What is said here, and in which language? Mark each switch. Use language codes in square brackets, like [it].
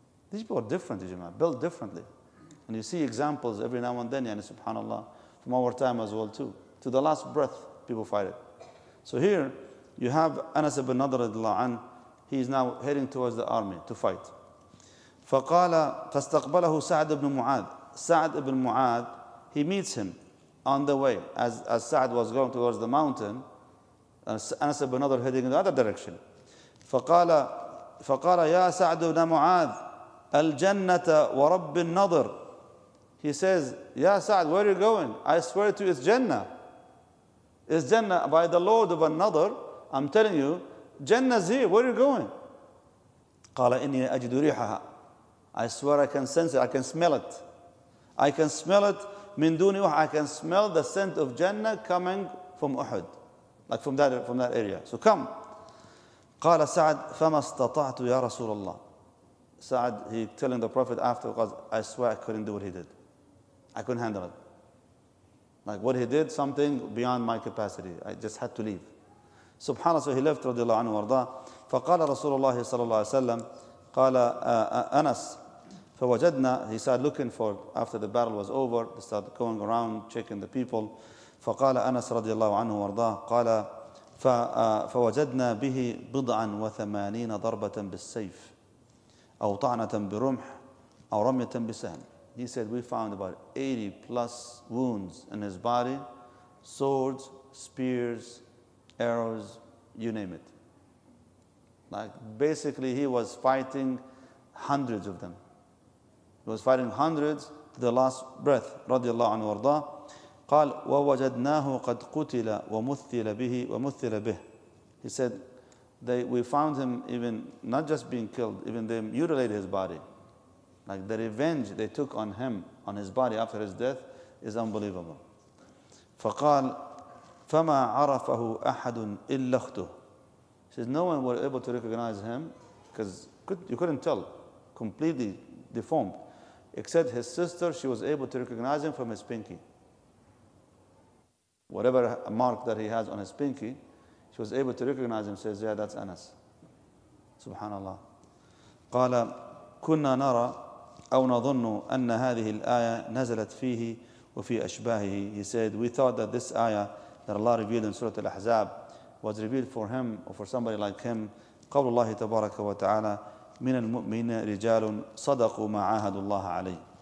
[en] These people are different, built differently. And you see examples every now and then, subhanAllah, from our time as well too. To the last breath, people fight it. So here, you have Anas ibn Nadr radiallahu anh, he is now heading towards the army to fight. [ar] فَقَالَ فَاسْتَقْبَلَهُ سَعْدُ ibn Mu'adh. [en] Sa'd ibn Mu'adh, he meets him on the way. As Sa'd was going towards the mountain, Anas ibn Nadr heading in the other direction. [ar] فقال يا سعد بن معاذ الجنة ورب النضر. [en] He says, Ya Sa'd, where are you going? I swear to you, it's Jannah. It's Jannah by the Lord of An-Nadr. I'm telling you, Jannah's here. Where are you going? [ar] قال إني أجد ريحها. [en] I swear I can sense it. I can smell it. I can smell it. [ar] من دون أحد. [en] I can smell the scent of Jannah coming from Uhud, like from that area. So come. [ar] قال سعد فما استطعت يا رسول الله. [en] Sa'd, he telling the Prophet afterwards, I swear I couldn't do what he did. I couldn't handle it. Like what he did, something beyond my capacity. I just had to leave. Subhanallah, so he left [ar] رضي الله عنه وارضاه. فقال رسول الله صلى الله عليه وسلم قال أنس فوجدنا, [en] he started looking for, after the battle was over, they started going around checking the people. [ar] فقال أنس رضي الله عنه وارضاه قال فوجدنا به بضعا وثمانين ضربة بالسيف أو طعنة برمح أو رمية بسهم. [en] He said we found about 80 plus wounds in his body, swords, spears, arrows, you name it. Like basically he was fighting hundreds of them. He was fighting hundreds to the last breath. [ar] رضي الله عنه وارضاه. قال ووجدناه قد قتل ومثل به ومثل به. [en] He said we found him even not just being killed, even they mutilated his body. Like the revenge they took on him, on his body after his death is unbelievable. [ar] فقال فما عرفه أحد إلا أخته. [en] He says no one was able to recognize him because you couldn't tell, completely deformed, except his sister. She was able to recognize him from his pinky. Whatever mark that he has on his pinky, she was able to recognize him. Says, yeah, that's Anas. Subhanallah. [ar] قال كنا نرى أو نظن أن هذه الآية نزلت فيه وفي أشباهه. [en] He said, we thought that this ayah that Allah revealed in Surah Al-Ahzab was revealed for him or for somebody like him. [ar] قول الله تبارك وتعالى من المؤمنين رجال صدقوا ما عاهدوا الله عليه.